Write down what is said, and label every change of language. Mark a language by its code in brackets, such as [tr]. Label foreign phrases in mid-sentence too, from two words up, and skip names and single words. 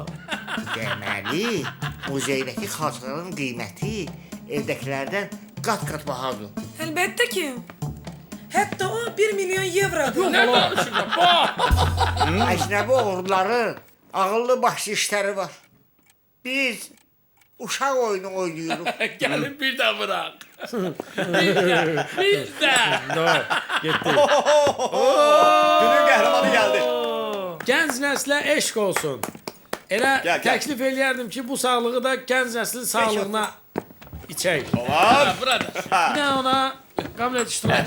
[az] Deməli, muzeydəki xalçaların qiyməti evdəkilərdən qat-qat bahadır. Əlbəttə ki. Hətta o 1 milyon evrodur. Ne danışırım? Əcnəbi oğruları, ağıllı başlı işləri var. Biz uşaq oyunu oynayırıq. [tr] Gelin bir de bırak. Bir de. [az] Getdi. Günün qəhrəmanı gəldi. Gənc nəslə eşq olsun. Elə Gəl. təklif eləyərdim ki, bu sağlığı da gənc nəslin sağlığına içək. Olar. Burada. Nə ona qəbul iştirak